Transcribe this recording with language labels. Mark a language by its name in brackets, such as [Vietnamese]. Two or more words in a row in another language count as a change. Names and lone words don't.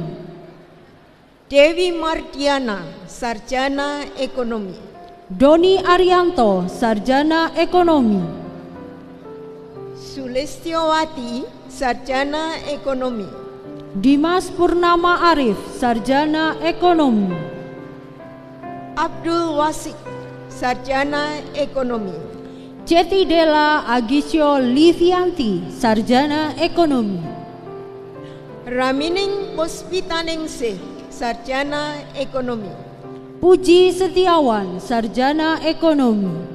[Indonesian] Dewi Mardiana, sarjana ekonomi. Doni Arianto, sarjana ekonomi. Sulistiowati, sarjana ekonomi. Dimas Purnama Arif, sarjana ekonomi. Abdul Wasik, sarjana ekonomi. Ceti Dela Agisio Livianti, sarjana ekonomi. Ramining Puspitaningsih, sarjana ekonomi. Puji Setiawan, sarjana ekonomi.